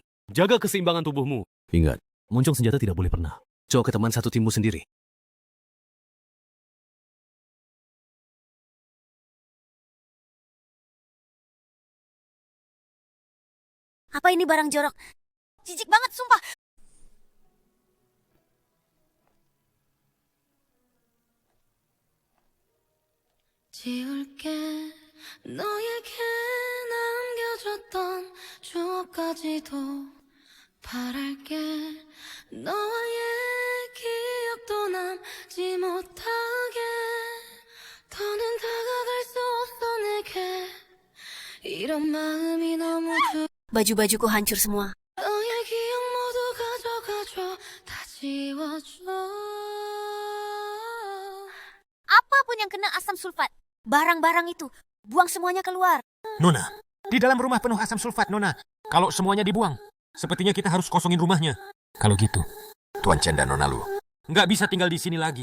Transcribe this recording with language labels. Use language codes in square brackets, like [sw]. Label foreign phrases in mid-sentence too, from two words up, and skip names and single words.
[id] Jaga keseimbangan tubuhmu. Ingat, moncong senjata tidak boleh pernah. Coba ke teman satu timmu sendiri. Apa ini barang jorok? Jijik banget, sumpah. [ko] 지울게 너에게 남겨줬던 추억까지도 바랄게 너와의 기억도 남지 못하게 더는 다가갈 수 없어 내게 이런 마음이 너무 [id] Baju-bajuku hancur semua. [ko] 너의 기억 모두 가져가줘 다 지워줘 [id] Apapun yang kena asam sulfat, barang-barang itu, buang semuanya keluar. Nona, di dalam rumah penuh asam sulfat, Nona. Kalau semuanya dibuang, sepertinya kita harus kosongin rumahnya. Kalau gitu, Tuan Chen dan Nona Lu. nggak bisa tinggal di sini lagi.